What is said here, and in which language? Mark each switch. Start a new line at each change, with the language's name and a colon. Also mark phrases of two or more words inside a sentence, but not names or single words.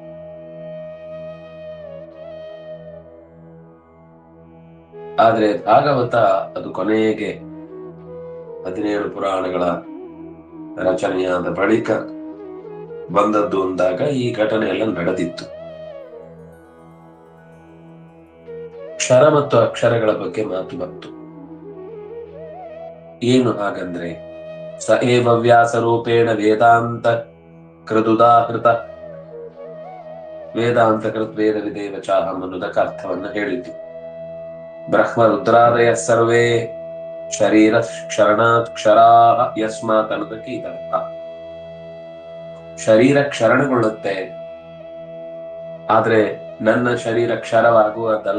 Kannada: ಆದ್ರೆ ಭಾಗವತ ಅದು ಕೊನೆಗೆ 17 ಪುರಾಣಗಳ ರಚನೆಯಾದ ಬಳಿಕ ಬಂದದ್ದು ಅಂದಾಗ ಈ ಘಟನೆ ಎಲ್ಲ ನಡೆದಿತ್ತು. ಕ್ಷರ ಮತ್ತು ಅಕ್ಷರಗಳ ಬಗ್ಗೆ ಮಾತು ಬಂತು. ಏನು ಹಾಗಂದ್ರೆ,
Sanskrit: ಸ ಏವ ವ್ಯಾಸ ರೂಪೇಣ ವೇದಾಂತ ಕೃದುದಾಹೃತ ವೇದಾಂತ ಕೃತ್ ವೇದ ವಿದೇವ ಚಾಹಂ
Kannada: ಅನ್ನೋದಕ್ಕೆ ಅರ್ಥವನ್ನ ಹೇಳಿದ್ದು.
Sanskrit: ಬ್ರಹ್ಮ ರುದ್ರಾದಯ ಸರ್ವೇ ಶರೀರ ಕ್ಷರಣಾಕ್ಷರಾ ಯಸ್ಮಾತ್
Kannada: ಅನ್ನೋದಕ್ಕೆ ಇದರ್ಥ. ಶರೀರ ಕ್ಷರಣಗೊಳ್ಳುತ್ತೆ, ಆದ್ರೆ ನನ್ನ ಶರೀರ ಕ್ಷರವಾಗುವುದಲ್ಲ.